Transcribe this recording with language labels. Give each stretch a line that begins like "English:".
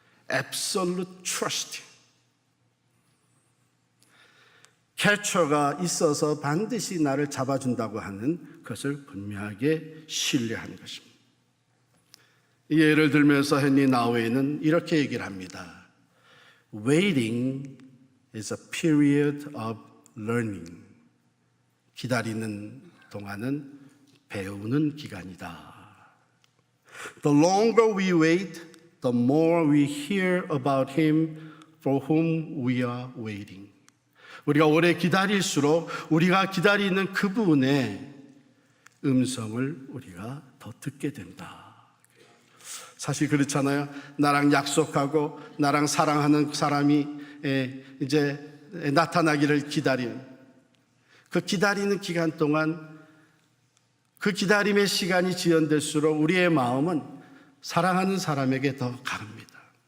English: Absolute trust.
Korean: 캐쳐가 있어서 반드시 나를 잡아준다고 하는 것을 분명하게 신뢰하는 것입니다. 이 예를 들면서 헨리 나우에는 이렇게 얘기를 합니다.
English: Waiting is a period of learning.
Korean: 기다리는 동안은 배우는 기간이다.
English: The longer we wait, the more we hear about him for whom we are waiting.
Korean: 우리가 오래 기다릴수록 우리가 기다리는 그분의 음성을 우리가 더 듣게 된다. 사실 그렇잖아요. 나랑 약속하고 나랑 사랑하는 사람이 이제 나타나기를 기다리는 그 기다리는 기간 동안 그 기다림의 시간이 지연될수록 우리의 마음은 사랑하는 사람에게 더 가릅니다.